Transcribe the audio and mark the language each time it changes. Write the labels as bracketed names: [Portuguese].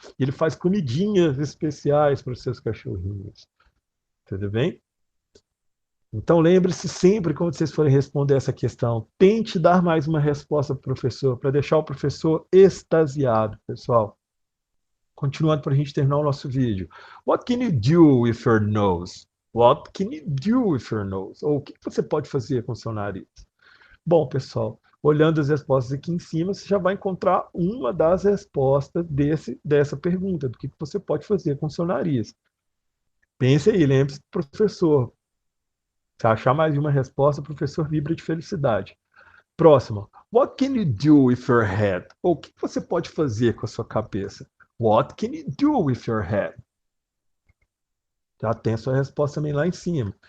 [Portuguese] E ele faz comidinhas especiais para os seus cachorrinhos. Tudo bem? Então lembre-se sempre, quando vocês forem responder essa questão, tente dar mais uma resposta para o professor, para deixar o professor extasiado, pessoal. Continuando para a gente terminar o nosso vídeo. [English] What can you do with your nose? What can you do with your nose? [Portuguese] Ou o que você pode fazer com o seu nariz? Bom, pessoal, olhando as respostas aqui em cima, você já vai encontrar uma das respostas dessa pergunta, do que você pode fazer com o seu nariz. Pense aí, lembre-se do professor. Se achar mais de uma resposta, o professor vibra de felicidade. Próxima. [English] What can you do with your head? [Portuguese] Ou o que você pode fazer com a sua cabeça? [English] What can you do with your head? [Portuguese] Já tem a sua resposta também lá em cima.